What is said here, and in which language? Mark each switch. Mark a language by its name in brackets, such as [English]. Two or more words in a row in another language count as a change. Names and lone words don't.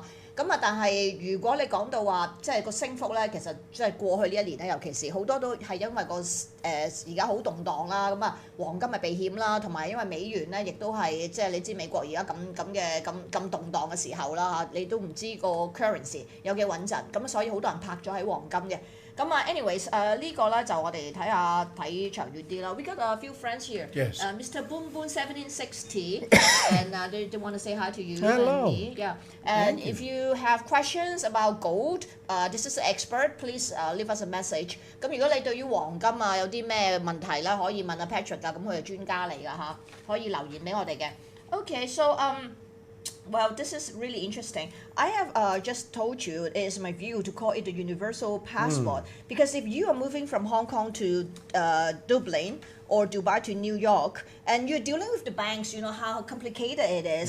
[Cantonese] 咁啊，但係如果你講到話即係個升幅咧，其實即係過去呢一年咧，尤其是好多都係因為個而家好動盪啦，咁啊黃金咪避險啦，同埋因為美元咧，亦都係即係你知美國而家咁動盪嘅時候啦嚇，你都唔知個 currency 有幾穩陣，咁所以好多人拍咗喺黃金嘅。咁啊 anyways 呢個咧就我哋睇長遠啲啦。 [English] We got a few friends here. Yes. Mr. Boom Boom 1760 and they want to say hi to you Hello. and me. Yeah. And if you have questions about gold, this is an expert. Please leave us a message. [Cantonese] 咁如果你對於黃金啊有啲咩問題咧，可以問阿 Patrick 㗎，咁佢係專家嚟㗎嚇，可以留言俾我哋嘅。 [English] Okay, so well, this is really interesting. I have just told you it is my view to call it the universal passport because if you are moving from Hong Kong to Dublin or Dubai to New York and you're dealing with the banks, you know how complicated it is.